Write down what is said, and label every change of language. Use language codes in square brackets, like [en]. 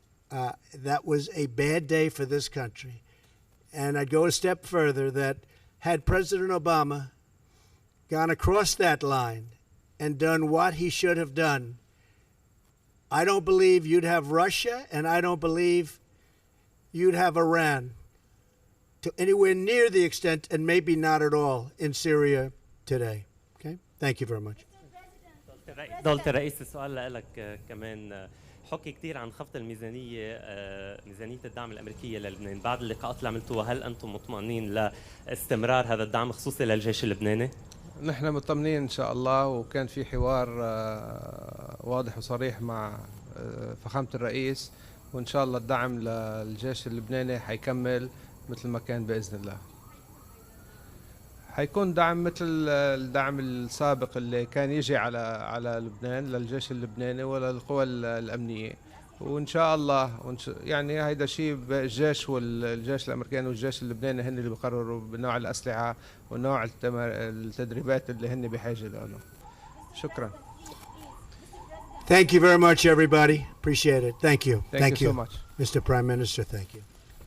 [en] That was a bad day for this country. And I'd go a step further that had President Obama gone across that line and done what he should have done, I don't believe you'd have Russia, and I don't believe you'd have Iran to anywhere near the extent, and maybe not at all, in Syria today. Okay? Thank you very much. [ar] دولة الرئيس السؤال لك كمان حكي كثير عن خفض الميزانية ميزانية الدعم الأمريكية للبنان بعد اللقاءات اللي عملتوها هل أنتم مطمئنين لاستمرار هذا الدعم خصوصي للجيش اللبناني؟ نحن مطمئنين إن شاء الله وكان في حوار واضح وصريح مع فخامة الرئيس وإن شاء الله الدعم للجيش اللبناني حيكمل مثل ما كان بإذن الله. حيكون دعم مثل الدعم السابق اللي كان يجي على لبنان للجيش اللبناني وللقوى الأمنية وان شاء الله يعني هيدا شيء الجيش الامريكاني والجيش اللبناني هن اللي بيقرروا بنوع الاسلحه ونوع التدريبات اللي هن بحاجه لهم. شكرا. [en] Thank you very much, everybody. Appreciate it. Thank you. Thank you so much. Mr. Prime Minister, thank you.